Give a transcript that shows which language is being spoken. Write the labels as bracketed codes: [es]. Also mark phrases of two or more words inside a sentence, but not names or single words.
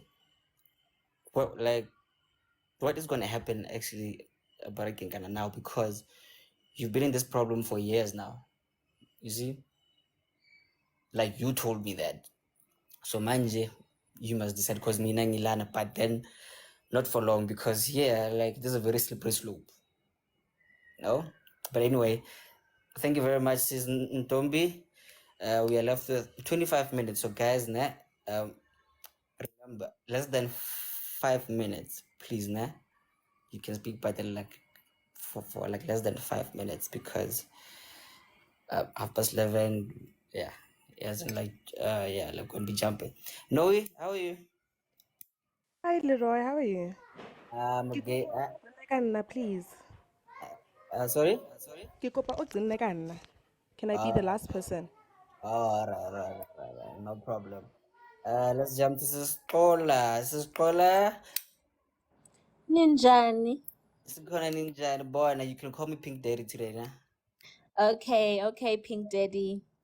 [en] Well, like what is going to happen actually bargaining kind of now, because you've been in this problem for years now. You see, like you told me that. So manje, you must decide because [zu] mina ngilana, [en] but then not for long because yeah, like this is a very slippery slope. No, but anyway, thank you very much, Sis Ntombi. We are left with 25 minutes. So guys, remember less than 5 minutes, please. You can speak, but then like for like less than 5 minutes because 11:30. Yeah, as in like yeah, like gonna be jumping. Noe, how are you? Hi, Leroy. How are you? I'm [tn] Ke [en] okay. [tn] kopa o tsene ka nna, [en] please. Sorry. [tn] Ke kopa o tsene ka nna. [en] Can I be Uh, the last person? all right, no problem. Let's jump. This is Kola. This is Kola. [zu] Ninjani. [en] This is Kola Ninja and boy. Now you can call me Pink Daddy today, nah? Okay, okay, Pink Daddy.